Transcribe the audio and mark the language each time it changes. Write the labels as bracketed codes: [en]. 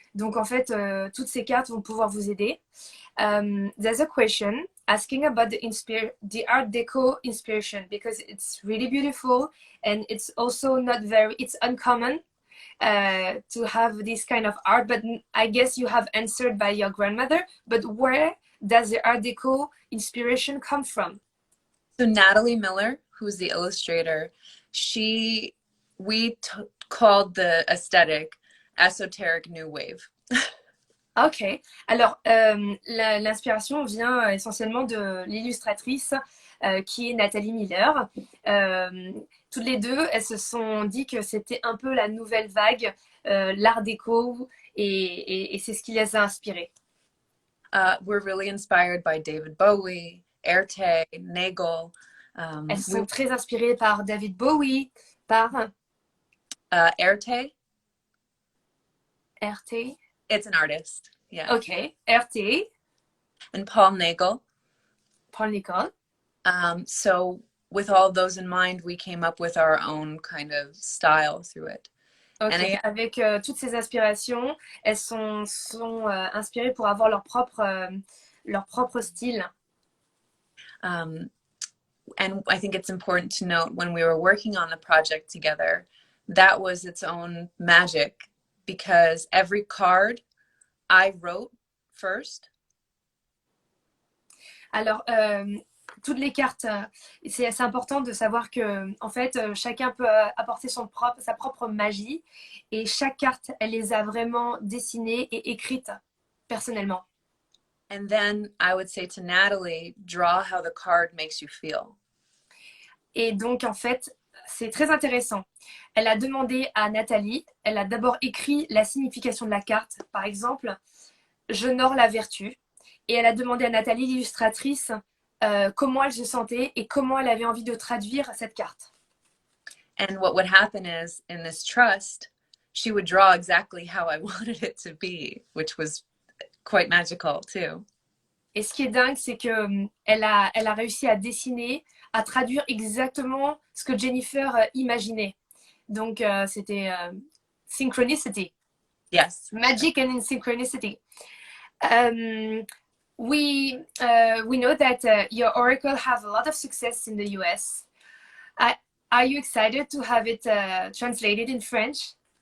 [fr] Donc en fait, toutes ces cartes vont pouvoir vous aider. [en] There's a question asking about the Art Deco inspiration because it's really beautiful and it's also it's uncommon. to have this kind of art, but I guess you have answered by your grandmother. But where does the Art Deco inspiration come from? So Natalie Miller, who's the illustrator, we called the aesthetic esoteric new wave. Ok. [fr] Alors, l'inspiration vient essentiellement de l'illustratrice qui est Nathalie Miller. Toutes les deux, elles se sont dit que c'était un peu la nouvelle vague, l'art déco, et c'est ce qui les a inspirées. [en] We're really inspired by David Bowie, Erte, Nagel. [fr] Elles sont très inspirées par David Bowie, par Erte. RT. [en] It's an artist. Yeah. Ok. RT. And Paul Nagel. [fr] Paul Nicole. [en] So with all those in mind, we came up with our own kind of style through it. [fr] Ok, avec toutes ces inspirations, elles sont inspirées pour avoir leur propre style. [en] And I think it's important to note when we were working on the project together, that was its own magic because every card I wrote first. [fr] Alors, toutes les cartes, c'est important de savoir que en fait, chacun peut apporter sa propre magie et chaque carte, elle les a vraiment dessinées et écrites personnellement. [en] And then I would say to Natalie, draw how the card makes you feel. [fr] Et donc, en fait, c'est très intéressant. Elle a demandé à Nathalie, elle a d'abord écrit la signification de la carte. Par exemple, j'honore la vertu. Et elle a demandé à Nathalie, l'illustratrice, comment elle se sentait et comment elle avait envie de traduire cette carte. [en] And what would happen is, in this trust, she would draw exactly how I wanted it to be, which was quite magical too. [fr] Et ce qui est dingue, c'est que elle a réussi à dessiner, à traduire exactement ce que Jennifer imaginait. Donc, c'était synchronicity. [en] Yes. Magic and synchronicity. We know that your oracle have a lot of success in the US. Are you excited to have it translated in French?